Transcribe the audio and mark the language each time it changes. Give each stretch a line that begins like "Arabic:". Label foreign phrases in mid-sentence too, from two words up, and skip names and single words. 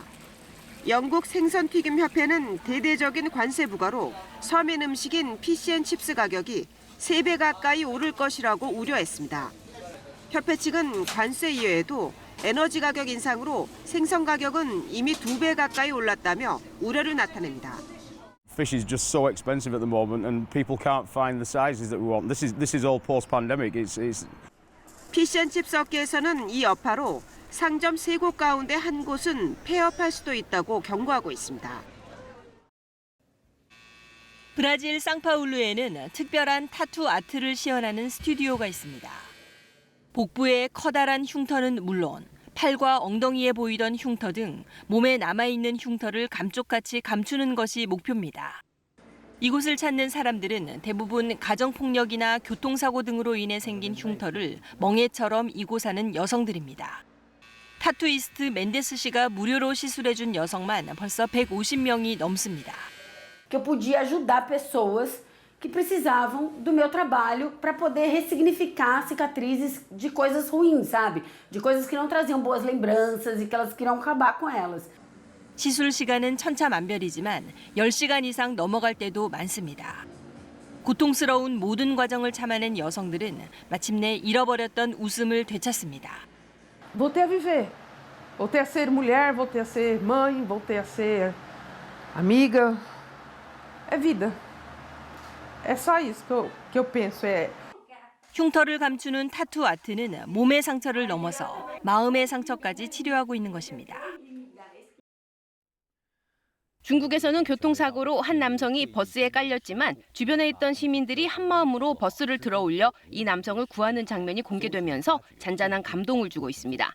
Korean: 영국 생선튀김협회는 대대적인 관세 부과로 서민 음식인 피시앤칩스 가격이 3배 가까이 오를 것이라고 우려했습니다. 협회 측은 관세 이외에도 에너지 가격 인상으로 생선 가격은 이미 2배 가까이 올랐다며 우려를 나타냅니다.
English: Fish is just so expensive at the moment, and people can't find the sizes that we want. This is all post-pandemic. It's
Korean: 피시앤칩스 업계에서는 이 여파로 상점 3곳 가운데 한 곳은 폐업할 수도 있다고 경고하고 있습니다. 브라질 상파울루에는 특별한 타투 아트를 시연하는 스튜디오가 있습니다. 복부의 커다란 흉터는 물론 팔과 엉덩이에 보이던 흉터 등 몸에 남아있는 흉터를 감쪽같이 감추는 것이 목표입니다. 이곳을 찾는 사람들은 대부분 가정폭력이나 교통사고 등으로 인해 생긴 흉터를 멍해처럼 이고 사는 여성들입니다. 타투이스트 멘데스 씨가 무료로 시술해준 여성만 벌써 150명이 넘습니다.
Portuguese: Que eu podia ajudar pessoas que precisavam do meu trabalho para poder ressignificar cicatrizes de coisas ruins, sabe? De coisas que não traziam boas lembranças e que elas queriam acabar com elas.
Korean: 시술 시간은 천차만별이지만 10시간 이상 넘어갈 때도 많습니다. 고통스러운 모든 과정을 참아낸 여성들은 마침내 잃어버렸던 웃음을 되찾습니다.
Portuguese: Voltei a viver. Voltei a ser mulher, voltei a ser mãe, voltei a ser amiga. É vida. É só isso que eu penso.
Korean: 흉터를 감추는 타투 아트는 몸의 상처를 넘어서 마음의 상처까지 치료하고 있는 것입니다. 중국에서는 교통사고로 한 남성이 버스에 깔렸지만 주변에 있던 시민들이 한마음으로 버스를 들어올려 이 남성을 구하는 장면이 공개되면서 잔잔한 감동을 주고 있습니다.